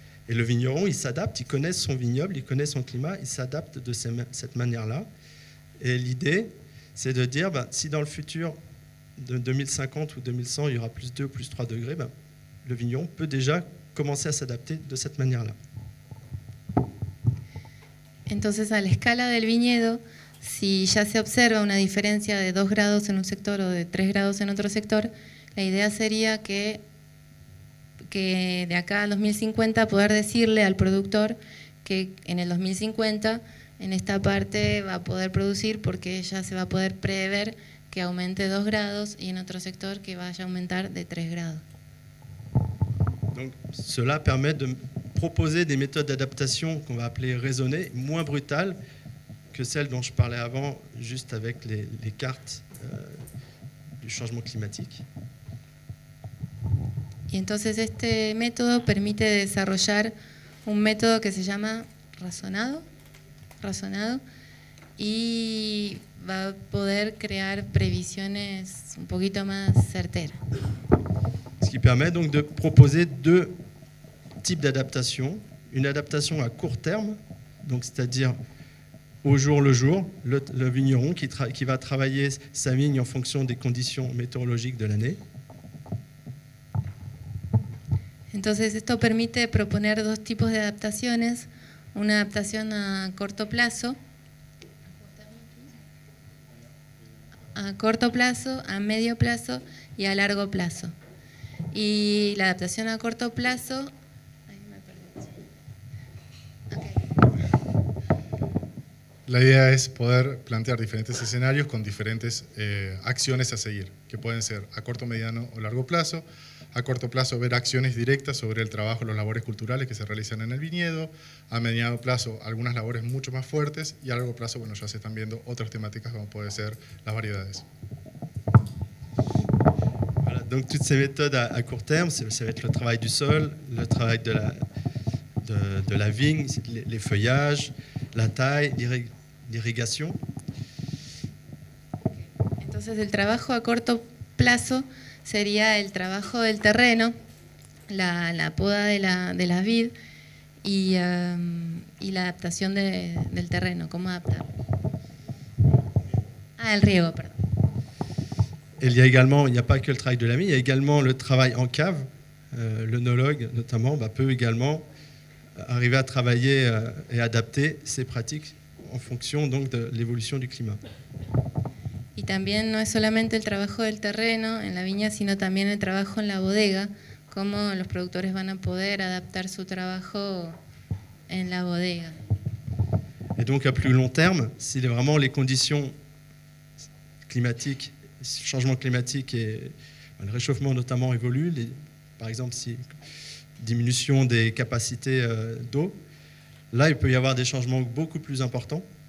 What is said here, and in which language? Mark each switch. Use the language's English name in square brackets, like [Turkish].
[French] Et le vigneron, il s'adapte, il connaît son vignoble, il connaît son climat, il s'adapte de cette manière-là. Et l'idée, c'est de dire, si dans le futur, de 2050 ou 2100, il y aura plus 2 ou plus 3 degrés, le vigneron peut déjà commencer à s'adapter de cette manière-là. [Spanish] Entonces, a la escala del viñedo, si ya se observa una diferencia de 2 grados en un sector o de 3 grados en otro sector, la idea sería que de acá al 2050 poder decirle al productor que en el 2050 en esta parte va a poder producir porque ya se va a poder prever que aumente 2 grados y en otro sector que vaya a aumentar de 3 grados. [French] Donc, cela permet de proposer des méthodes d'adaptation qu'on va appeler raisonnées, moins brutales que celles dont je parlais avant, juste avec les cartes du changement climatique. [Spanish] Y entonces este método permite desarrollar un método que se llama razonado, y va a poder crear previsiones un poquito más certeras. [French] Ce qui permet donc de proposer 2 types d'adaptation, une adaptation à court terme donc c'est-à-dire au jour le jour, le vigneron qui va travailler sa vigne en fonction des conditions météorologiques de l'année. [Spanish] Entonces esto permite proponer dos tipos de adaptaciones, una adaptación a corto plazo, a medio plazo y a largo plazo. Y la adaptación a corto plazo... La idea es poder plantear diferentes escenarios con diferentes acciones a seguir, que pueden ser a corto, mediano o largo plazo. A corto plazo, ver acciones directas sobre el trabajo, las labores culturales que se realizan en el viñedo. A mediano plazo, algunas labores mucho más fuertes. Y a largo plazo, bueno, ya se están viendo otras temáticas como puede ser las variedades. [French] Voilà, donc toutes ces méthodes à court terme, ça va être le travail du sol, le travail de la vigne, les feuillages, la taille, l'irrigation. [Spanish] Entonces el trabajo a corto plazo sería el trabajo del terreno, la poda de la vid y la adaptación del terreno, cómo adaptar. El riego, perdón. [French] Et il n'y a pas que le travail de la vigne, il y a également le travail en cave. L'œnologue, notamment, peut également arriver à travailler et adapter ses pratiques en fonction donc, de l'évolution du climat. [Spanish] Y también no es solamente el trabajo del terreno en la viña, sino también el trabajo en la bodega, cómo los productores van a poder adaptar su trabajo en la bodega. [French] Et donc à plus long terme, si vraiment les conditions climatiques, changement climatique et le réchauffement notamment évoluent, par exemple si diminution des capacités d'eau, là il peut y avoir des changements beaucoup plus importants.